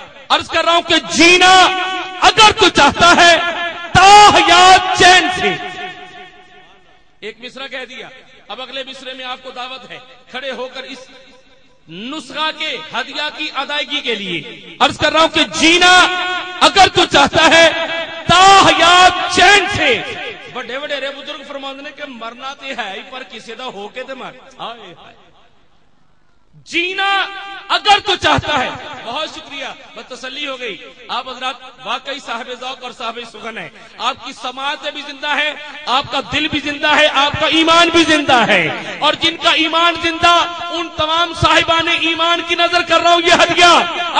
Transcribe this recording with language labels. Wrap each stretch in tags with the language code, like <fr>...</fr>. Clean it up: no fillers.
<ur>عرض کر رہا ہوں کہ جینا اگر تو چاہتا ہے تا حیات چین سے. ایک مصرع کہہ دیا, اب اگلے مصرے میں آپ کو دعوت ہے کھڑے ہو کر اس نسخہ کے ہدیہ کی ادائیگی کے لیے. عرض کر رہا ہوں کہ جینا اگر تو چاہتا ہے تا حیات چین سے.</ur> <pa>بڑے وڈیرے بزرگ فرماندے نے کہ مرنا تے ہے ہی پر کسی دا ہو کے تے مر.</pa> <ur>ہائے ہائے, جینا اگر تو چاہتا ہے. بہت شکریہ, بس تسلی ہو گئی. آپ حضرات واقعی صاحب ذوق اور صاحب سخن ہے. آپ کی سماعت بھی زندہ ہے, آپ کا دل بھی زندہ ہے, آپ کا ایمان بھی زندہ ہے, اور جن کا ایمان زندہ ان تمام صاحبان ایمان کی نظر کر رہا ہوں یہ ہدیہ.</ur>